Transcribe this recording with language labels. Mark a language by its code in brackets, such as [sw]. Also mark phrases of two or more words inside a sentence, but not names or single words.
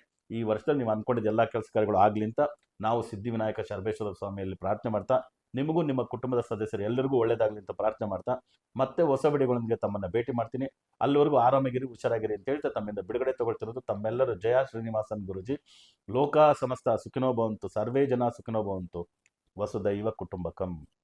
[kn] ಈ ವರ್ಷದಲ್ಲಿ ನೀವು ಅನ್ಕೊಂಡಿದ್ದ ಎಲ್ಲ ಕೆಲಸ ಕಾರ್ಯಗಳು ಆಗ್ಲಿ ಅಂತ ನಾವು ಸಿದ್ಧಿವಿನಾಯಕ ಶರಬೇಶ್ವರ ಸ್ವಾಮಿಯಲ್ಲಿ ಪ್ರಾರ್ಥನೆ ಮಾಡ್ತಾ, ನಿಮಗೂ ನಿಮ್ಮ ಕುಟುಂಬದ ಸದಸ್ಯರು ಎಲ್ಲರಿಗೂ ಒಳ್ಳೇದಾಗ್ಲಿ ಅಂತ ಪ್ರಾರ್ಥನೆ ಮಾಡ್ತಾ, ಮತ್ತೆ ಹೊಸ ವಿಡಿಯೋಗಳೊಂದಿಗೆ ತಮ್ಮನ್ನ ಭೇಟಿ ಮಾಡ್ತೀನಿ. ಅಲ್ಲಿವರೆಗೂ ಆರಾಮಾಗಿರಿ, ಹುಷಾರಾಗಿರಿ ಅಂತ ಹೇಳ್ತಾ ತಮ್ಮಿಂದ ಬಿಡುಗಡೆ ತಗೊಳ್ತಿರೋದು ತಮ್ಮೆಲ್ಲರ ಜಯ ಶ್ರೀನಿವಾಸನ್ ಗುರುಜಿ. [sa] ಲೋಕ ಸಮಸ್ತ ಸುಖಿನೋ ಭವಂತು, ಸರ್ವೇ ಜನ ಸುಖಿನೋ ಭವಂತು, ವಸುದೈವ ಕುಟುಂಬಕಂ.